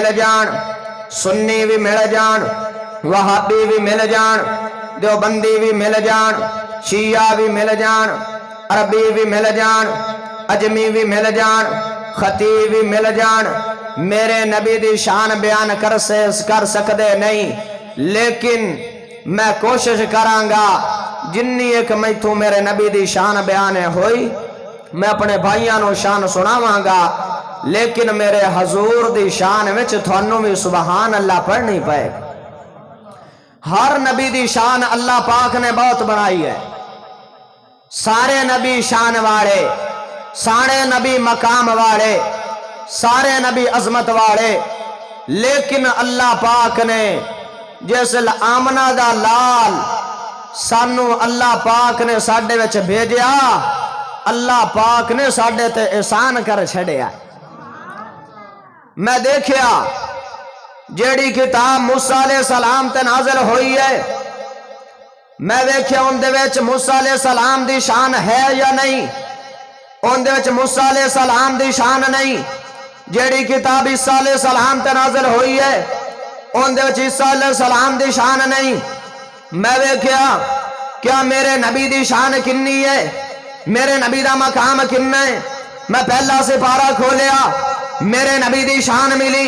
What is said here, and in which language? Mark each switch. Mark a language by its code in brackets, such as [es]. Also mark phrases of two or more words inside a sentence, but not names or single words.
[pa] جان سنی بھی مل جان وہابی بھی مل جان دیوبندی بھی مل جان شیعہ بھی مل جان عربی بھی مل جان اجمی بھی مل جان خطیب بھی مل جان میرے نبی دی شان بیان کر سکتے نہیں لیکن میں کوشش کرانگا جنی ایک میتھوں میرے نبی دی شان بیان ہوئی میں اپنے بھائیاں نو شان سناواں لیکن میرے حضور دی شان وچ تھانوں بھی سبحان اللہ پڑھنی پائے ہر نبی دی شان اللہ پاک نے بہت بنائی ہے سارے نبی شان والے سارے نبی مقام والے سارے نبی عظمت والے لیکن اللہ پاک نے جیسے آمنہ دا لال سانو اللہ پاک نے ساڈے وچ بھیجیا اللہ پاک نے ساڈے تے احسان کر چھڑیا میں دیکھیا جیڑی کتاب موسیٰ [ar] علیہ السلام [pa] تے نازل ہوئی ہے میں دیکھیا ان دے وچ موسیٰ علیہ السلام دی شان ہے یا نہیں ان دے وچ موسیٰ [ar] علیہ السلام [pa] دی شان نہیں جیڑی کتاب عیسیٰ [ar] علیہ السلام [pa] تے نازل ہوئی ہے ان دے وچ عیسیٰ [ar] علیہ السلام [pa] دی شان نہیں میں دیکھیا کیا میرے نبی دی شان کنی ہے میرے نبی دا مقام کننا ہے میں پہلا سپارہ کھولیا میرے نبی دی شان ملی